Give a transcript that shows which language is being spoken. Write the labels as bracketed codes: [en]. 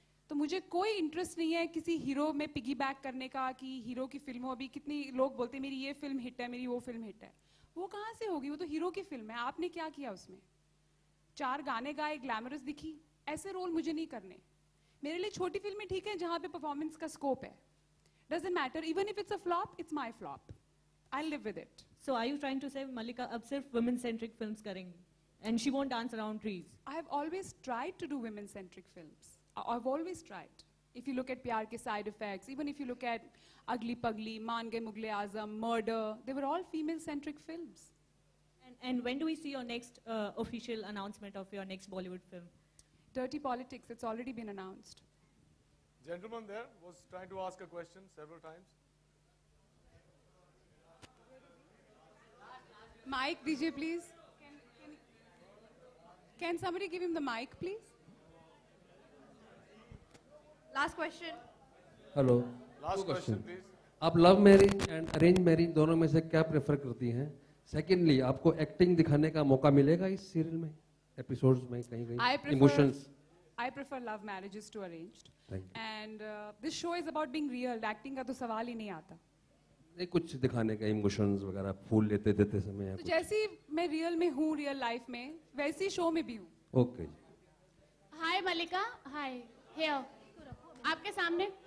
[hi] तो मुझे कोई इंटरेस्ट नहीं है किसी हीरो में पिगी बैक करने का कि हीरो की फिल्म हो. अभी कितनी लोग बोलते हैं मेरी ये फिल्म हिट है, मेरी वो फिल्म हिट है. वो कहाँ से होगी? वो तो हीरो की फिल्म है. आपने क्या किया उसमें? 4 गाने गाए, ग्लैमरस दिखी. ऐसे रोल मुझे नहीं करने. मेरे लिए छोटी फिल्में ठीक है जहाँ पे परफॉर्मेंस का स्कोप है. [en] Doesn't matter. Even if it's a flop, it's my flop. I'll live with it. So are you trying to say Malika [hi] अब सिर्फ [en] women-centric films [hi] करेंगी [en] and she won't dance around trees? I have always tried to do women-centric films. I've always tried. If you look at Pyar Ke Side Effects, even if you look at Ugly Pugly, Maan Gaye Mughal Azam, Murder, they were all female-centric films. And when do we see your next official announcement of your next Bollywood film? Dirty Politics, it's already been announced. Gentleman there was trying to ask a question several times. Mic, DJ, please. Can somebody give him the mic, please? Last question. Hello. Last question, please. [hi] आप love marriage and arrange marriage दोनों में से क्या prefer करती हैं? Secondly, आपको acting दिखाने का मौका मिलेगा इस सीरियल में, एपिसोड्स में कहीं emotions? [en] I prefer love marriages to arranged. Thank you. And this show is about being real. [hi] Acting का तो सवाल ही नहीं आता. नहीं, कुछ दिखाने का इमोशंस वगैरह फूल लेते देते समय. तो जैसी मैं रियल में हूँ, रियल लाइफ में, वैसी शो में भी हूँ. [en] Okay. Hi Malika. Hi. Here. [hi] आपके सामने